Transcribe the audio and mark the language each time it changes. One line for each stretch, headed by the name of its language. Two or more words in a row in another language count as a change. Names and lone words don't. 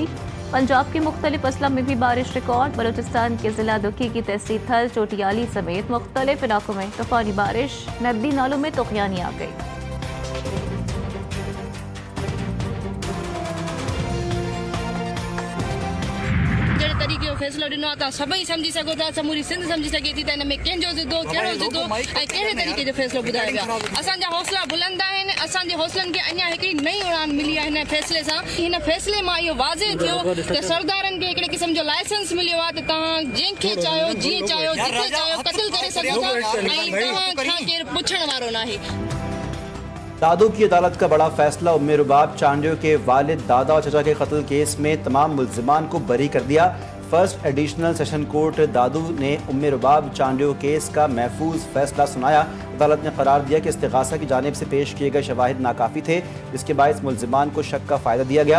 Urdu: پنجاب کے مختلف اضلاع میں بھی بارش ریکارڈ۔ بلوچستان کے ضلع دکی کی تحصیل تھل، چوٹیالی سمیت مختلف علاقوں میں طوفانی بارش، ندی نالوں میں طغیانی آ گئی۔
Sindhi: طریقے فیصلو ॾिनो आहे सभई सम्झी सघो था, समूरी सिंध सम्झी सघे थी त हिन में कंहिंजो ज़िदो, कहिड़ो ज़िदो ऐं कहिड़े तरीक़े जो फ़ैसिलो ॿुधायो वियो आहे। असांजा हौसला बुलंद आहिनि। असांजे हौसलनि खे अञा हिकिड़ी नई उड़ान मिली आहे हिन फ़ैसिले सां। हिन फ़ैसिले मां इहो वाज़े थियो त सरदारनि खे हिकिड़े क़िस्म जो लाइसेंस मिलियो आहे त तव्हां जंहिंखे चाहियो, जीअं चाहियो, जिथे चाहियो क़त्ल करे सघो था ऐं तव्हां खां केरु पुछण वारो नाहे।
Urdu: دادو کی عدالت کا بڑا فیصلہ۔ ام رباب چانڈیو کے والد، دادا اور چچا کے قتل کیس میں تمام ملزمان کو بری کر دیا۔ فرسٹ ایڈیشنل سیشن کورٹ دادو نے ام رباب چانڈیو کیس کا محفوظ فیصلہ سنایا۔ عدالت نے قرار دیا کہ استغاثہ کی جانب سے پیش کیے گئے شواہد ناکافی تھے، جس کے باعث ملزمان کو شک کا فائدہ دیا گیا۔